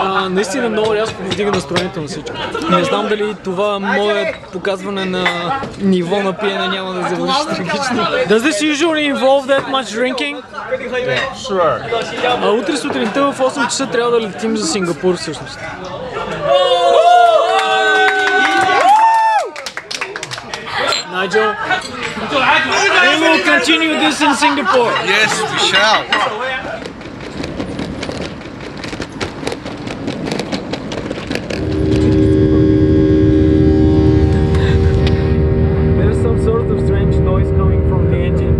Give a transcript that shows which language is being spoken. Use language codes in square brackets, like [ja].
[bg] Наистина много рязко повдига настроението на всички. Не знам дали това мое показване на ниво на пиене няма да завърши трагично. [en] Does this usually involve that much drinking? Sure. [bg] Утре сутринта в 8 часа трябва да летим за Сингапур всъщност. [en] Nigel, we will continue this in Singapore. Yes, we shall. There's some sort of strange noise coming from the engine.